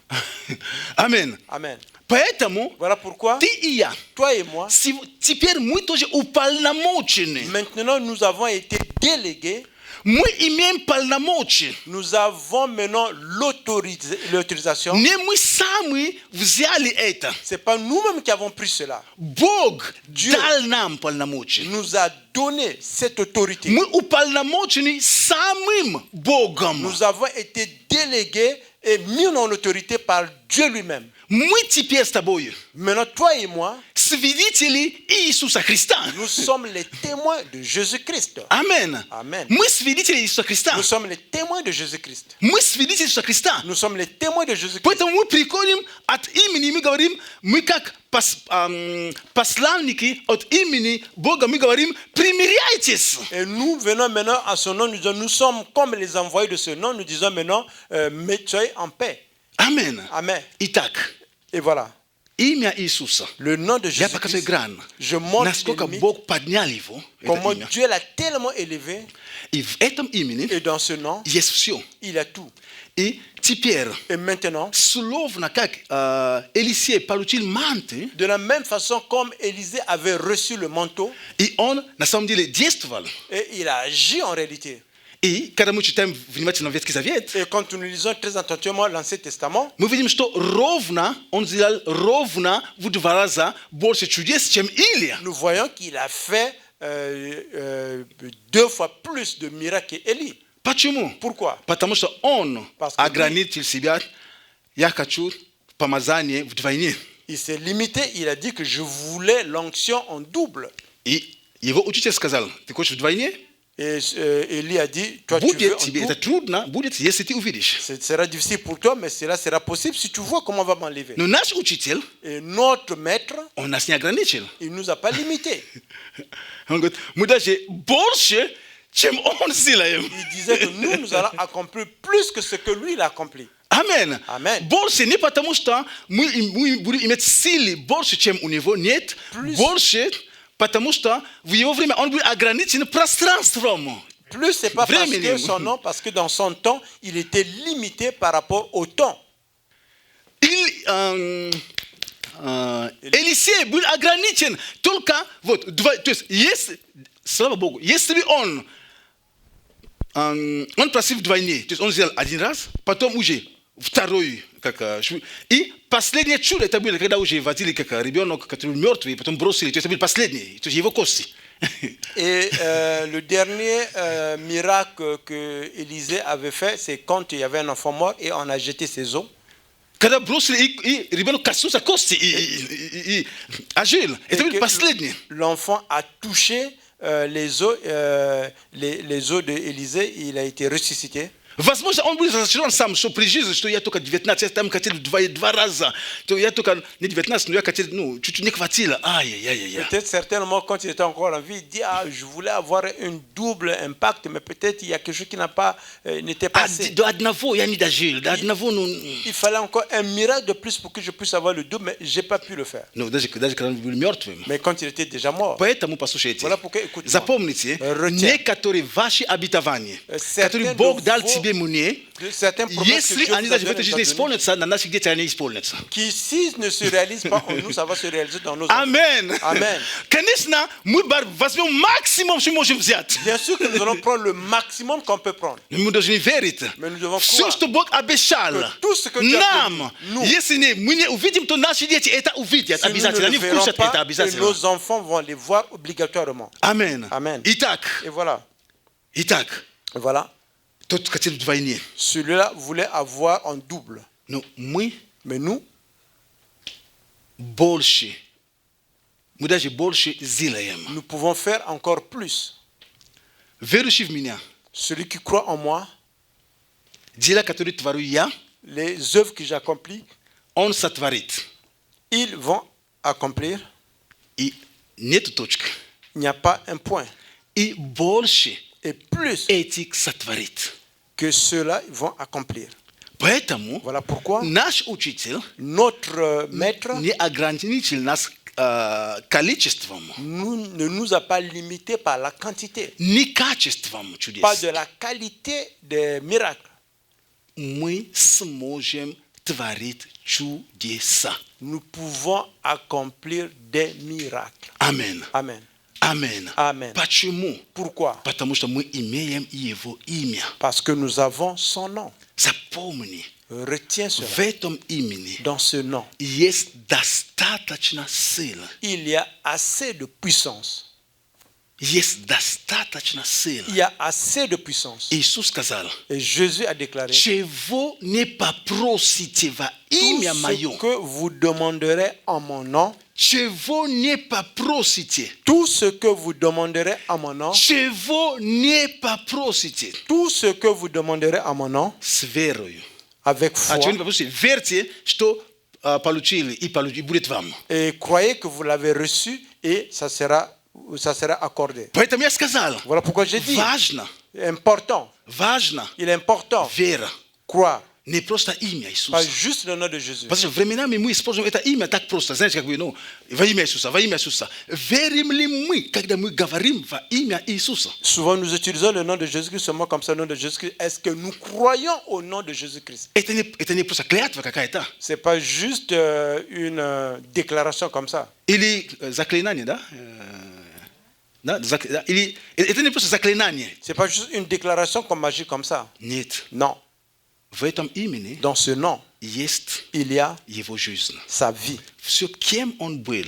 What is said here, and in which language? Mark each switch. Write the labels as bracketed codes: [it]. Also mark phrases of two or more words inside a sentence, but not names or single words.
[ru] Amen. [fr] Amen. [ru] Поэтому [fr] Voilà pourquoi, [ru] ты и я. [fr] toi et moi, [ru] Теперь мы тоже уполномочены. [fr] maintenant nous avons été délégués, [ru] Мы имеем полномочия. [fr] nous avons maintenant l'autorisation. [ru] Не мы сами взяли это. [fr] Ce n'est pas nous-mêmes qui avons pris cela. [ru] Бог [fr] Dieu [ru] дал нам полномочия. [fr] nous a donné cette autorité. [ru] Мы уполномочены самим Богом. [fr] Nous avons été délégués et mis en autorité par Dieu lui-même. [ru] Мы теперь с тобой [fr] Maintenant, toi et moi, [ru] свидетели Иисуса Христа. [fr] nous sommes les témoins de Jésus-Christ. [ru] Амен. [fr] Amen. [ru] Мы свидетели Иисуса Христа. [fr] Nous sommes les témoins de Jésus-Christ. [ru] Мы свидетели Иисуса Христа. [fr] Nous sommes les témoins de Jésus-Christ. [ru] Поэтому мы приходим от имени, мы говорим, мы как посланники от имени Бога, мы говорим, примиряйтесь. [fr] Et nous venons maintenant à son nom, nous disons, nous sommes comme les envoyés de ce nom, nous disons maintenant, mettez en paix. [ru] Amen. [fr] Amen. [ru] Итак, [fr] Et voilà, [ru] имя Иисуса. [fr] le nom de [ru] Я показываю [fr] Jésus-Christ, [ru] экран. [fr] je montre les [ru] Насколько [fr] limites, [ru] Бог поднял его, это [fr] comment [ru] имя. [fr] Dieu l'a tellement élevé, [ru] И в этом имени [fr] et dans ce nom, [ru] есть все. [fr] il a tout. [ru] И теперь, [fr] Et maintenant, [ru] словно как Елисей получил манты, [fr] de la même façon comme Élisée avait reçu le manteau, [ru] и он на самом деле действовал. [fr] et il a agi en réalité. [ru] И когда мы читаем внимательно Ветхий Завет, [fr] Et quand nous lisons très attentivement l'Ancien Testament, [ru] мы видим, что ровно, он сделал ровно в 2 раза больше чудес, чем Илия. [fr] nous voyons qu'il a fait 2 fois plus de miracles qu'Élie. [ru] Почему? [fr] Pourquoi? [ru] Потому что он [fr] Parce que [ru] ограничил себя, я хочу помазание вдвойне. [fr] Il s'est limité, il a dit que je voulais l'onction en double. [ru] И его учитель сказал, ты хочешь вдвойне? [fr] Et Élie a dit, toi tu [ru] Будет [fr] veux en [ru] тебе, это [fr] double. [ru] трудно, будет, если ты увидишь. [fr] Ce sera difficile pour toi, mais cela sera possible si tu vois comment on va m'enlever. [ru] Но наш учитель, [fr] Et notre maître, [ru] он нас не ограничил. [fr] il ne nous a pas limités. [ru] Он говорит, мы даже больше, чем он сделаем. [fr] Il disait que nous allons accomplir plus que ce que lui il a accompli. [ru] Амен. [fr] Amen. [ru] Больше не потому, что мы будем иметь силы больше, чем у него. Нет. [fr] Plus. [ru] Больше, потому что в его время он был ограничен пространством. [fr] Plus, c'est pas parce [ru] Временем. [fr] que son nom, parce que dans son temps, il était limité par rapport au temps. [ru] Елисей был ограничен только вот, то есть, если, слава Богу, если бы он просил вдвойне, то есть он сделал 1 раз, потом уже второй, и последнее чудо, это было, когда уже водили как ребенок, который мертвый, потом бросили, то есть это был последний, то есть его кости. [fr] Et le dernier miracle que Élisée avait fait, c'est quand il y avait un enfant mort et on a jeté ses os. [ru] Когда бросили, и ребенок коснулся кости, и ожил. Это был последний. [fr] L'enfant a touché les os d'Élisée, il a été ressuscité. [ru] Возможно, он будет разочарован сам, что при жизни, что я только 19, я там хотел 2 раза, то я только не 19, но я хотел, чуть-чуть не хватило. Ай-яй-яй-яй. [fr] Peut-être certainement quand il était encore en vie, il dit je voulais avoir un double impact, mais peut-être il y a quelque chose qui n'était pas assez. [ru] До одного я не дожил, до одного, [fr] Il fallait encore un miracle de plus pour que je puisse avoir le double, mais j'ai pas pu le faire. [ru] даже когда он был мертвым. [fr] Mais quand il était déjà mort. [ru] Поэтому, послушайте, [fr] Voilà pourquoi, écoute-moi. [ru] запомните, [fr] Retiens. [ru] некоторые ваши обетования, которые [fr] Certains [ru] Бог [fr] de [ru] дал [fr] vos- [ru] тебе мне, [fr] Certaines promesses que [ru] если [fr] Dieu [ru] они [fr] vous a [ru] даже в этой жизни [fr] données, [ru] исполнятся, на наших детях они исполнятся. [fr] qui s'ils ne se réalisent pas en nous, ça va se réaliser dans nos enfants. [ru] Амен. [fr] Amen. [ru] Конечно, мы возьмем максимум, что можем взять. [fr] Bien sûr que nous allons prendre le maximum qu'on peut prendre. [ru] Но мы должны верить. [fr] Mais nous devons [ru] Все, [fr] croire [ru] что Бог обещал [fr] que tout ce que Dieu a [ru] нам, [fr] promis, nous, [ru] если мы не увидим, то наши дети это увидят [fr] si nous [ru] обязательно. [fr] ne [ru] Они [fr] le verrons [ru] вкусят это [fr] pas, et [ru] обязательно. [fr] nos enfants vont les voir obligatoirement. [ru] Амен. [fr] Amen. [ru] Итак, [fr] Et voilà. Voilà. [ru] тот хотел вдвойне. [fr] Celui-là voulait avoir en double. [ru] Но мы [fr] Mais nous, [ru] больше. Мы даже больше сделаем. [fr] nous pouvons faire encore plus. [ru] Верующий в меня, [fr] Celui qui croit en moi, [ru] дела, которые творю я, [fr] les œuvres que j'accomplis, [ru] он сотворит. [fr] ils vont accomplir. [ru] И нет точки. [fr] Il n'y a pas un point. [ru] И больше [fr] Et plus [ru] этих сотворит. [fr] que ceux-là ils vont accomplir. [ru] Poэтому [fr] Voilà pourquoi [ru] наш учитель [fr] notre maître [ru] не ограничил нас количеством, [fr] ne nous a pas limités par la quantité, [ru] не качеством чудес. [fr] pas de la qualité des miracles. [ru] Мы сможем творить чудеса. [fr] Nous pouvons accomplir des miracles. [ru] Amen. [fr] Amen. [ru] Amen. [fr] Amen. [ru] Почему? [fr] Pourquoi? [ru] Потому что мы имеем его имя. [fr] Parce que nous avons son nom. [ru] Запомни, [fr] Retiens cela. [ru] в этом имени [fr] Dans ce nom, [ru] есть достаточно силы. [fr] il y a assez de puissance. [ru] Есть достаточно силы. [fr] Il y a assez de puissance. [ru] Иисус сказал, [fr] Et Jésus a déclaré, [ru] чего не попросите во [fr] tout [ru] имя мое, [fr] ce que vous demanderez en mon nom, [ru] чего не попросите, [fr] tout ce que vous demanderez en mon nom, [ru] чего не попросите, [fr] tout ce que vous demanderez en mon nom, [ru] с верою. [fr] avec [ru] А [fr] foi, [ru] чего не попросите? Верьте, что получили и будет вам. [fr] et croyez que vous l'avez reçu et ça sera accordé. [ru] Поэтому я сказал, [fr] Voilà pourquoi j'ai dit, [ru] важно, [fr] important, il est important, [ru] вера. [fr] croire, [ru] Не просто имя [fr] pas [ru] Иисуса. [fr] juste le nom de Jésus. [ru] Потому что временами мы используем это имя так просто. Знаете, как бы, во имя Иисуса, во имя Иисуса. Верим ли мы, когда мы говорим во имя Иисуса? [fr] Souvent, nous utilisons le nom de Jésus-Christ seulement comme ça, le nom de Jésus-Christ. Est-ce que nous croyons au nom de Jésus-Christ? [ru] Это не просто клятва какая-то. [fr] Ce n'est pas juste une déclaration comme ça. [ru] Или заклинание, да? Или это не просто заклинание. [fr] Ce n'est pas juste une déclaration comme magie comme ça. [ru] Нет. [fr] Non. [ru] В этом имени [fr] Dans ce nom, [ru] есть [fr] il y a [ru] его жизнь. [fr] sa vie. [ru] Все, кем он был,